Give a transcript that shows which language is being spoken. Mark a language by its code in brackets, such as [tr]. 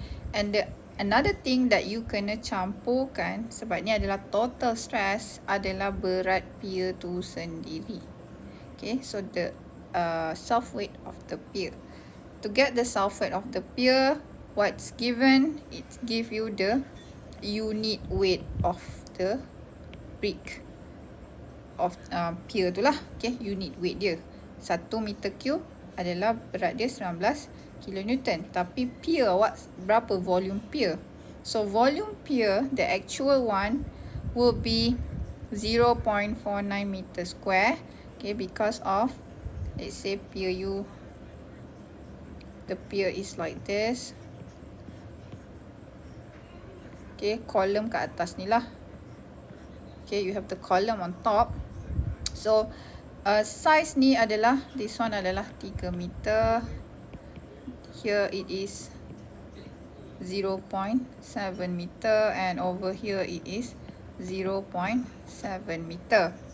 [en] And another thing that you [ms] kena campurkan, sebab ni adalah total stress, adalah berat pier tu sendiri. [en] So the self weight of the pier. To get the self weight of the pier, what's given, it give you the unit weight of the brick of pier [ms] tu lah. Unit weight dia 1 meter cube adalah berat dia 19 kilonewton. Tapi pier awak berapa volume pier? [en] So volume pier, the actual one will be 0.49 meter square. Because of, let's say pier you, the pier is like this. Column [ms] kat atas ni lah. [en] You have the column on top. So size ni adalah, this one adalah 3 meter. Here it is 0.7 meter, and over here it is 0.7 meter.